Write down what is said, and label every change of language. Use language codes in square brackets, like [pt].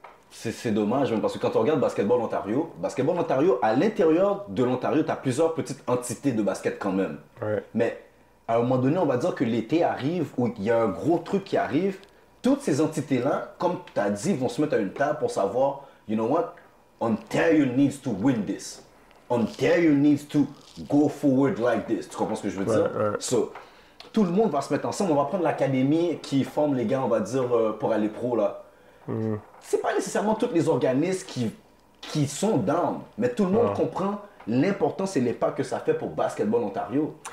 [fr] C'est dommage, même, parce que quand on regarde Basketball Ontario, à l'intérieur de l'Ontario, tu as plusieurs petites entités de basket quand même. Ouais. Mais à un moment donné, on va dire que l'été arrive, ou il y a un gros truc qui arrive. Toutes ces entités-là, comme tu as dit, vont se mettre à une table pour savoir, you know what, Ontario needs to win this. [en] Ontario needs to go forward like this. [fr] Tu comprends ce que je veux dire? ouais. So, tout le monde va se mettre ensemble. On va prendre l'académie qui forme les gars, on va dire, pour aller pro, là. C'est pas nécessairement tous les organismes qui sont down, mais tout le monde comprend l'importance et l'impact que ça fait pour Basketball Ontario.